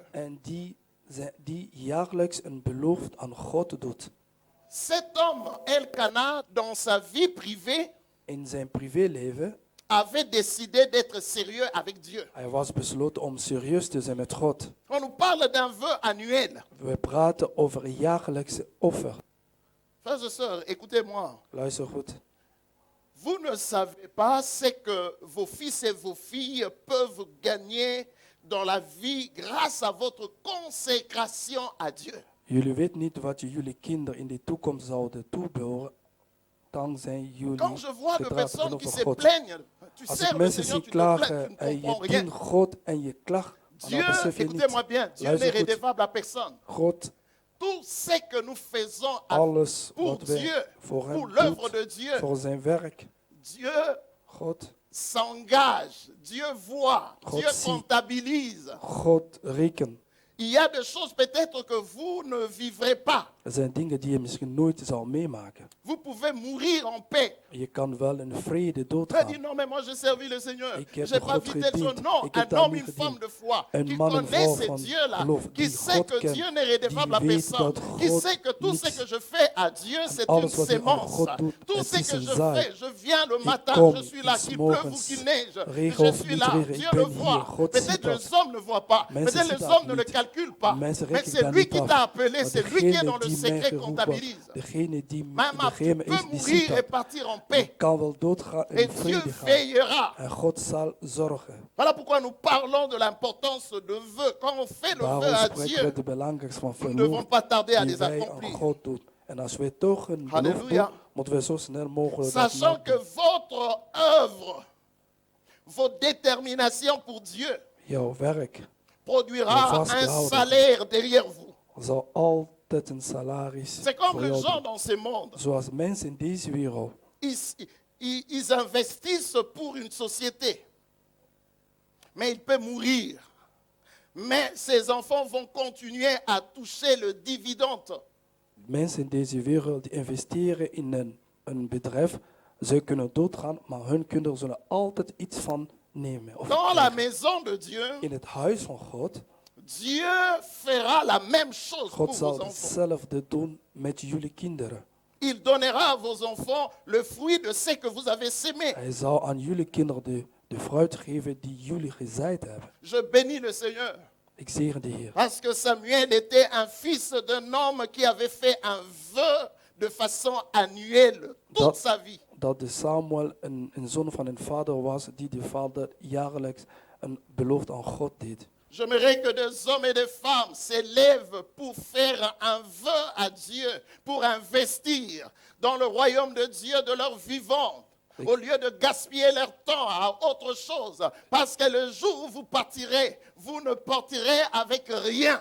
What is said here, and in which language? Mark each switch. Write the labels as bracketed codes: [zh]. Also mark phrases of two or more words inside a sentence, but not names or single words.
[nl] En die jaarlijks een belofte aan God doet. [fr] Cet homme, Elkana, dans sa vie privée, [nl] In zijn privéleven, [fr] avait décidé d'être sérieux avec Dieu. [nl] hij was besloten om serieus te zijn met God. [fr] On nous parle d'un vœu annuel. [nl] We praten over jaarlijkse offer. [fr] Frères et sœurs, écoutez-moi. [nl] Luister goed. [fr] Vous ne savez pas ce que vos fils et vos filles peuvent gagner dans la vie grâce à votre consécration à Dieu. [nl] Jullie weten niet wat jullie kinderen in de toekomst zouden toebehoren dankzij jullie [fr] Quand je vois de [nl] gedrag [fr] personnes qui [nl] tegenover [fr] se [nl] God. [fr] plaignent, tu [nl] Als ik [fr] sers le [nl] mensen [fr] Seigneur, [nl] zie [fr] tu te plains, tu [nl] klagen [fr] ne [nl] en je [fr] comprends rien. [nl] dient God en je klaagt, [fr] Dieu, [nl] dan besef je [fr] écoutez-moi [nl] niet. [fr] bien, Dieu n'est [nl] Luister goed. [fr] redevable à personne. [nl] God, [fr] Tout ce que nous faisons [nl] alles [fr] pour [nl] wat wij [fr] Dieu, [nl] voor [fr] pour [nl] hem [fr] l'œuvre [nl] doen, [fr] de Dieu, [nl] voor zijn werk, [fr] Dieu [nl] God, [fr] s'engage, Dieu voit, [nl] God [fr] Dieu [nl] ziet. [fr] comptabilise. [nl] God rekent. [fr] Il y a des choses peut-être que vous ne vivrez pas. [nl] Er zijn dingen die je misschien nooit zal meemaken. [fr] Vous pouvez mourir en paix. [nl] Je kan wel in vrede [fr] Tu as dit [nl] doodgaan. [fr] non, mais moi j'ai servi le Seigneur. [nl] Ik [fr] Je [nl] heb [fr] n'ai [nl] de [fr] pas [nl] God [fr] vu telle chose. [nl] gediend. [fr] Non, [nl] Ik heb [fr] un [nl] daar [fr] homme, [nl] niet [fr] une femme [nl] gediend. [fr] de foi [nl] Een [fr] qui [nl] man en [fr] connaît [nl] vrouw [fr] ce [nl] van [fr] Dieu-là, [nl] geloof, [fr] qui [nl] die [fr] sait [nl] God [fr] que [nl] kent, [fr] Dieu n'est redevable à [nl] die weet [fr] personne, [nl] dat [fr] qui [nl] God [fr] sait que tout ce [nl] niets- [fr] que je fais à Dieu, c'est [nl] alles [fr] une [nl] wat hij aan [fr] sémence. [nl] God doet, [fr] Tout [nl] het [fr] ce [nl] is [fr] que [nl] een [fr] je [nl] zaai. [fr] fais, je viens le matin, [nl] kom [fr] je suis là, [nl] s [fr] qu'il pleuve ou [nl] morgens, [fr] qu'il neige, [nl] regen [fr] je [nl] of [fr] suis [nl] niet [fr] là, [nl] regen, [fr] Dieu [nl] ik [fr] le [nl] ben hier, [fr] voit. [nl] God [fr] Peut-être [nl] ziet [fr] les [nl] dat. [fr] hommes ne voient pas, [nl] Mensen [fr] peut-être [nl] zien [fr] les [nl] dat [fr] hommes ne le [nl] niet. [fr] calculent pas, [nl] Mensen [fr] mais [nl] rekenen [fr] c'est [nl] daar [fr] lui [nl] niet [fr] qui [nl] af. [fr] t'a appelé, [nl] Maar [fr] c'est lui qui est [nl] degene [fr] dans le [nl] die mij [fr] secret [nl] geroepen, [fr] comptabilise. [nl] degene die [fr] Même [nl] degene [fr] tu [nl] is, [fr] peux [nl] die ziet [fr] mourir et [nl] dat. [fr] partir en [nl] Je [fr] paix. [nl] kan wel doodgaan en [fr] Et [nl] in [fr] Dieu [nl] vrede gaan. [fr] veillera. [nl] En God zal zorgen. [fr] Voilà pourquoi nous parlons de l'importance de vœux. Quand on fait le vœu [nl] Daarom [fr] à [nl] spreken we [fr] Dieu, [nl] de belangrijkste van [fr] nous ne devons [nl] verlof [fr] pas tarder à [nl] die [fr] les [nl] wij aan [fr] accomplir. [nl] God doen. En als wij toch een belofte Halleluja. doen, moeten we zo snel mogelijk dat [fr] Sachant que [nl] doen. [fr] votre œuvre, vos déterminations pour Dieu [nl] Jouw werk [fr] produira [nl] Ja, [fr] un [nl] vasthouden. [fr] salaire derrière vous. [nl] zal altijd een salaris [fr] C'est comme [nl] voor [fr] les [nl] jou [fr] gens [nl] doen. [fr] dans ce monde. [nl] Zoals mensen in deze wereld. [fr] Ils investissent pour une société. Mais il peut mourir. Mais ses enfants vont continuer à toucher le dividende. [nl] Mensen in deze wereld die investeren in een bedrijf. Ze kunnen doodgaan, maar hun kinderen zullen altijd iets van nemen. Of [fr] Dans la [nl] krijgen. [fr] maison de Dieu, [nl] In het huis van God, [fr] Dieu fera la même chose pour [nl] God [fr] vos [nl] zal [fr] enfants. [nl] hetzelfde doen met jullie kinderen. [fr] Il donnera à vos enfants le fruit de ce que vous avez sémé. [nl] Hij zal aan jullie kinderen de fruit geven die jullie gezaaid hebben. [fr] Je bénis le Seigneur. [nl] Ik zegen de Heer. [fr] Parce que Samuel était un fils d'un homme qui avait fait un vœu de façon annuelle toute [nl] Dat, [fr] sa vie. [nl] dat de Samuel een zoon van een vader was die de vader jaarlijks een belofte aan God deed. [fr] J'aimerais que des hommes et des femmes s'élèvent pour faire un vœu à Dieu, pour investir dans le royaume de Dieu de leur vivant, au lieu de gaspiller leur temps à autre chose. Parce que le jour où vous partirez, vous ne partirez avec rien.